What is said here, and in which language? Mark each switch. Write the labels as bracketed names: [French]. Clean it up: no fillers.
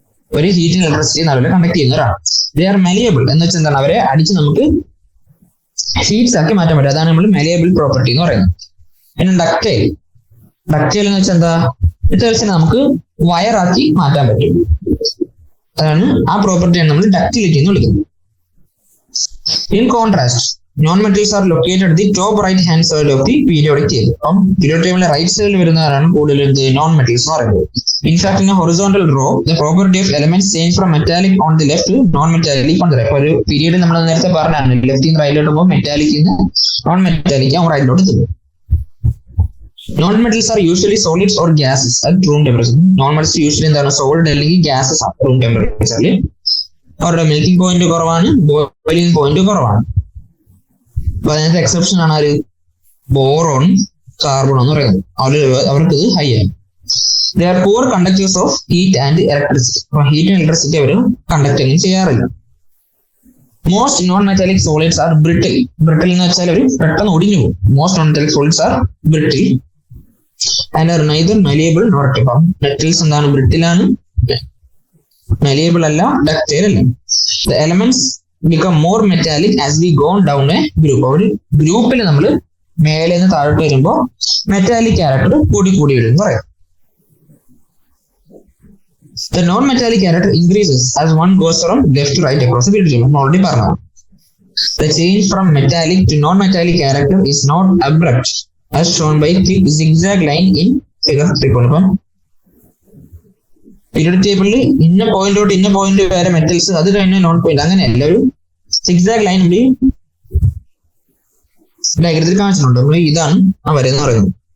[Malayalam] ഒരു heating electricity നല്ലപോലെ conduct ചെയ്യുന്നവരാണ്. [English] they are malleable [Malayalam] എന്ന് വെച്ചാൽ എന്താണ് അവരെ അടിച്ച് നമുക്ക് ഷീറ്റ്സ് ആക്കി മാറ്റാൻ പറ്റും. അതാണ് നമ്മൾ മെലിയബിൾ പ്രോപ്പർട്ടി എന്ന് പറയുന്നത്. പിന്നെ ഡക്റ്റൈൽ. ഡക്റ്റൈൽ എന്ന് വെച്ചാൽ എന്താ മെറ്റൽസിനെ നമുക്ക് വയറാക്കി മാറ്റാൻ പറ്റും. അതാണ് ആ പ്രോപ്പർട്ടിയാണ് നമ്മൾ ഡക്റ്റിലിറ്റി എന്ന് വിളിക്കുന്നത്. [English] In contrast, non-metals are located at the top right hand side of the periodic table. [Malayalam] അപ്പം periodic table റൈറ്റ് സൈഡിൽ വരുന്നവരാണ് കൂടുതൽ non-metals എന്ന് പറയുന്നത്. [English] In fact, in a horizontal row, the property of elements change from metallic on the left to non-metallic on the right. [Malayalam] ഒരു period നമ്മൾ നേരത്തെ പറഞ്ഞാണ് ലെഫ്റ്റിൽ നിന്ന് റൈറ്റിലോട്ട് പോകുമ്പോൾ മെറ്റാലിക് നോൺ മെറ്റാലിക് റൈറ്റിലോട്ട് പോകും. [English] Non metals are usually solids or gases at room temperature. [Malayalam] Non metals usually എന്താണ് solid അല്ലെങ്കിൽ ഗ്യാസസ് ആണ് റൂം ടെമ്പറേച്ചറിൽ. അവരുടെ മെൽറ്റിംഗ് പോയിന്റ് കുറവാണ്, ബോയിലിംഗ് പോയിന്റ് കുറവാണ്. അപ്പൊ അതിനകത്ത് എക്സെപ്ഷൻ ആണ് ആര്? ബോറോൺ, കാർബൺ എന്ന് പറയുന്നത്. അവർക്ക് ഇത് ഹൈ ആണ്. [English] They are poor conductors of heat and electricity. [Malayalam] അപ്പൊ heat and electricity our conduct ഒന്നും ചെയ്യാറില്ല. [English] Most non metallic solids are brittle. [Malayalam] Brittle എന്ന് വെച്ചാൽ അവർ പെട്ടെന്ന് ഒടിഞ്ഞു പോകും. [English] Most non metallic solids are brittle and are neither malleable nor ductile. [Malayalam] Metals എന്താണ്? ബ്രിട്ടിലാണ്, മലിയബിൾ അല്ല, ഡക്റ്റൈൽ അല്ല. [English] The elements become more metallic as we go down a group. [Malayalam] ഒരു ഗ്രൂപ്പിൽ നമ്മൾ മേലെ നിന്ന് താഴോട്ട് വരുമ്പോൾ മെറ്റാലിക് ക്യാരക്ടർ കൂടി കൂടി വരും എന്ന് പറയാം. [English] The non-metallic character increases as one goes from left to right across the periodic table. [Malayalam] Already പറഞ്ഞതാണ്. [English] The change from metallic to non-metallic character is not abrupt, as shown by thick zigzag line in figure 3. [Malayalam] അപ്പം periodic ടേബിളിൽ ഇന്ന point തൊട്ട് ഇന്ന point വരെ metals, അത് കഴിഞ്ഞ non point, അങ്ങനെയല്ല. ഒരു സിഗ്സാഗ് ലൈൻ ഇവിടെ ഡയഗ്രത്തിൽ കാണിച്ചിട്ടുണ്ട്. നമ്മൾ ഇതാണ് ആ വര എന്ന് പറയുന്നത്.